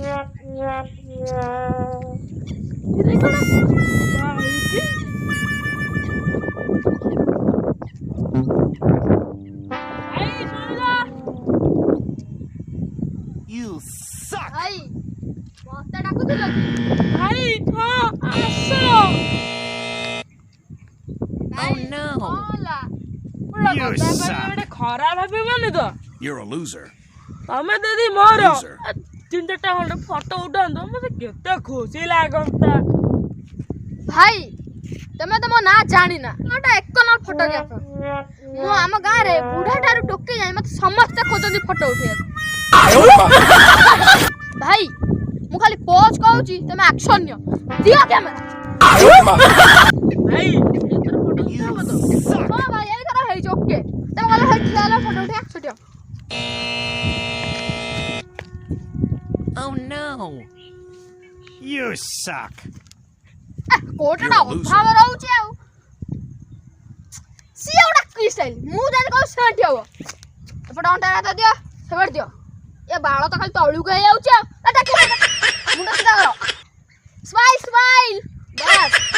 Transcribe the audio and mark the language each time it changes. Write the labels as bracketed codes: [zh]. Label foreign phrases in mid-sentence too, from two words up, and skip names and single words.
[en] You suck. [or] ଭାଇ ମତେ ଡାକୁଥିଲ କି? ଭାଇ ହଁ ଆସ। [en] Oh no. You suck. [or] ଖରାପ ଭାବିବନି ତ? [en] You're a loser. [or] ତମେ ଦିଦି ମୋର [en] Loser. [or] 3-4ଟା ଖଣ୍ଡେ ଫଟୋ ଉଠାନ୍ତ ମତେ କେତେ ଖୁସି ଲାଗନ୍ତା। ଭାଇ ତମେ ତ ମୋ ନାଁ ଜାଣିନା। ଗୋଟେ 1 ନମ୍ବର ଫଟୋଗ୍ରାଫର। ମୁଁ ଆମ ଗାଁରେ ବୁଢା ଠାରୁ ଟୋକି ଯାଇ ମତେ ସମସ୍ତେ ଖୋଜନ୍ତି ଫଟୋ ଉଠେଇବାକୁ। ଭାଇ ମୁଁ ଖାଲି ପୋଜ କହୁଛି ତମେ ଆକ୍ସନ ନିଅ। ଦିଅ କ୍ୟାମେରା। ଭାଇ ଏଥର ଫଟୋ ଉଠାବ ତ? ହଁ ଭାଇ ଏଇଥର ହେଇଛି ଓକେ। ତମେ ଗଲେ ହେଇ ଠିଆ ହେଲା ଫଟୋ ଉଠେଇବା ଛୁଟିଅ। [en] Oh no. You suck. [or] କୋଟଟା ଅଭାବ ରହୁଛି ଆଉ। ସିଏ ଗୋଟେ କି ଷ୍ଟାଇଲ ମୁଁ ଜାଣି କହୁ ସେଠି ହବ। ଏପଟେ ଅଣ୍ଟା ହାତ ଦିଅ ସେପଟେ ଦିଅ। ଏ ବାଳ ତ ଖାଲି ତଳୁକୁ ହେଇଯାଉଛି ଆଉ। ମୁଣ୍ଡ ସିଧା କର। [en] smile smile [or] ବାସ୍।